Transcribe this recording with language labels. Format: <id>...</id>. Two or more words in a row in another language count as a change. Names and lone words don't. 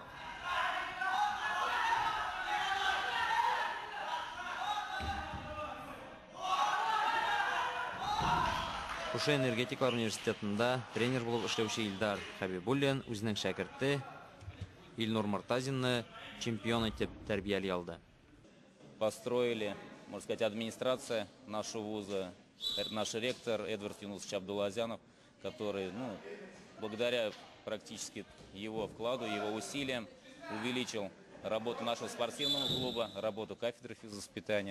<uz>O'sha Energetiklar universitetida trener bo'lib ishlovchi Ildar Habibullin o'zining shagirdi Ilnur Murtazinni chempion etib tarbiyalay oldi.</uz> <ru>Построили, можно сказать, администрация нашего вуза, наш ректор Эдвард Юнусович Абдулазянов, который, благодаря практически его вкладу, его усилиям, увеличил работу нашего спортивного клуба, работу кафедры физвоспитания.</ru>